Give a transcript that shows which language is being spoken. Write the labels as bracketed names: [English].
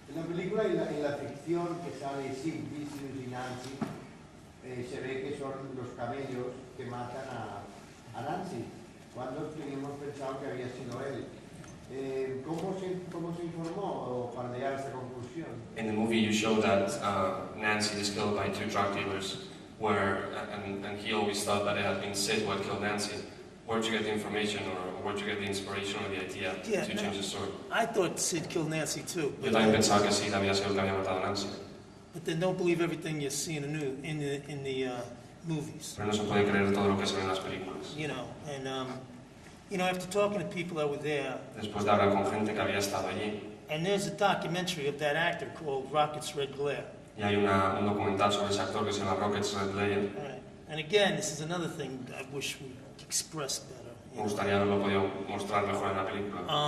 [Spanish] película y en la ficción que sale Sitges y Nancy, se ve que son los camellos que matan a Nancy, cuando teníamos pensado que había sido él. ¿Cómo se informó para llegar a esta conclusión? [English] In the movie you show that Nancy is killed by 2 drug dealers, and he always thought that it had been Sid who had killed Nancy. Where'd you get the information, or where'd you get the inspiration or the idea to change the story? I thought Sid killed Nancy too. [Spanish] Yo también pensaba que Sid había sido el que había matado a Nancy. [English] But then don't believe everything you see in the movies. [Spanish] Pero no se puede creer todo lo que se ve en las películas. [English] You know, and after talking to people that were there. [Spanish] Después de hablar con gente que había estado allí. [English] And there's a documentary of that actor called Rocket's Red Glare. [Spanish] Y hay un documental sobre ese actor que se llama Rocket's Red Glare. [English] Right. And again, this is another thing I wish we expressed better. [Spanish] Me gustaría haberlo podido mostrar mejor en la película.